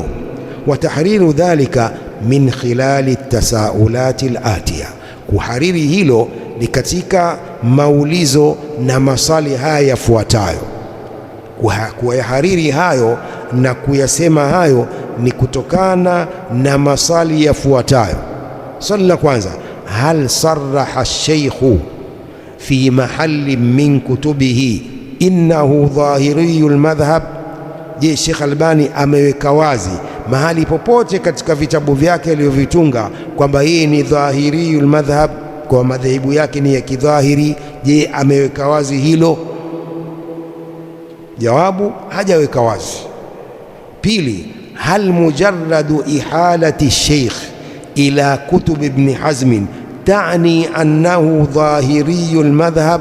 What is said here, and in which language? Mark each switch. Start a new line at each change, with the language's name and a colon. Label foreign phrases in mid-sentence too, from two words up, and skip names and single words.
Arabic: وتحرير ذلك من خلال التساؤلات الآتية,
Swahili: kuhariri hilo ni katika maulizo na maswali haya yafuatayo. Kuyahariri hayo na kuyasema hayo ni kutokana na maswali yafuatayo. Swali la kwanza,
Arabic: هل صرح الشيخ في محل من كتبه أنه ظاهري المذهب?
Swahili: Je, Sheikh Albani ameweka wazi mahali popote katika vitabu vyake alivyovitunga kwamba yeye ni
Arabic: ظاهري المذهب,
Swahili: kwa madhehebu yake ni ya kidhahiri? Je, ameweka wazi hilo? Jawabu, hajaweka wazi.
Arabic: Pili, هل مجرد إحالة الشيخ إلى كتب ابن حزم تعني أنه ظاهري المذهب?